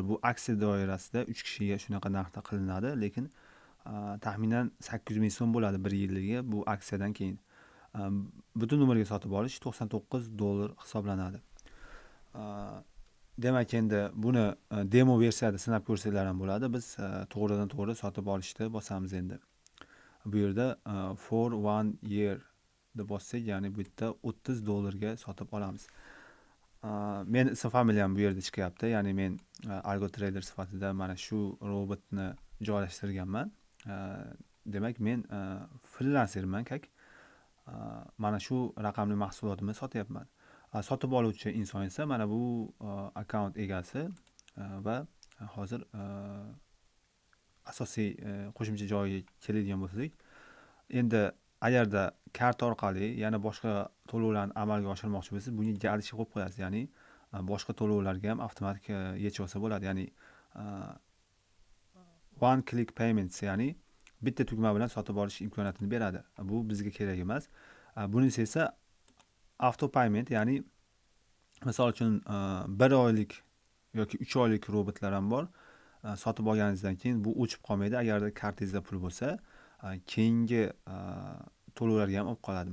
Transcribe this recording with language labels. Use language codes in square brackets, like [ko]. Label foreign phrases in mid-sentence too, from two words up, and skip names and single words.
[uz] Bu aksiya doirasida 3 kishiga shunaqa narxda qilinadi, lekin taxminan 800 ming so'm bo'ladi 1 yilligiga bu aksiyadan keyin. Butun umrga sotib olish $99 hisoblanadi. Demak, endi buni demo versiyada sinab ko'rsanglar ham bo'ladi. Biz to'g'ridan to'g'ri sotib olishni bosamiz endi. Bu yerda [en] for 1 year [uz] deb bossak, ya'ni bu yerda $30 ga sotib olamiz. Men ism familiyam bu yerda chiqyapti. Ya'ni men [en] algo trader [uz] sifatida mana shu robotni joylashtirganman. Demak, men frilanserman, mana shu raqamli mahsulotimni sotyapman. Sotib oluvchi inson esa mana bu akkaunt egasi va hozir asosiy qo'shimcha joyiga keladigan bo'lsak, endi agarda karta orqali yana boshqa to'lovlarni amalga oshirmoqchi bo'lsangiz, bunga galichka qo'yib qo'yasiz. Ya'ni boshqa to'lovlarga ham avtomatik yechib olsa bo'ladi. [en] Ya'ni one click payments, [uz] ya'ni bitta tugma bilan sotib olish imkoniyatini beradi. Bu bizga kerak emas. Bunisi esa [en] auto payment, [uz] ya'ni misol uchun 1 oylik yoki 3 oylik robotlar ham bor. Sotib olganingizdan keyin bu o'chib qolmaydi. Agarda kartingizda pul bo'lsa, keyingi to'lovlarga ham olib qoladi.